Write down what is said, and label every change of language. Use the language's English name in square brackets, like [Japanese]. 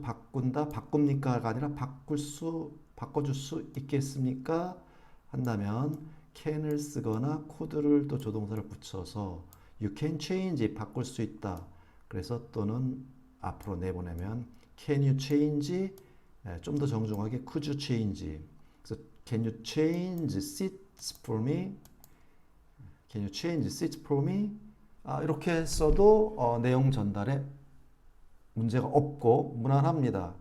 [Korean] 바꾼다, 바꿉니까가 아니라 바꿔줄 수 있겠습니까? 한다면 can을 쓰거나 could를 또 조동사를 붙여서 [English] you can change, [Korean] 바꿀 수 있다. 그래서 또는 앞으로 내보내면 [English] can you change, [Korean] 좀 더 정중하게 [English] could you change. 그래서 can you change seats for me? Can you change seats for me? [Korean] 이렇게 써도 내용 전달에 문제가 없고 무난합니다.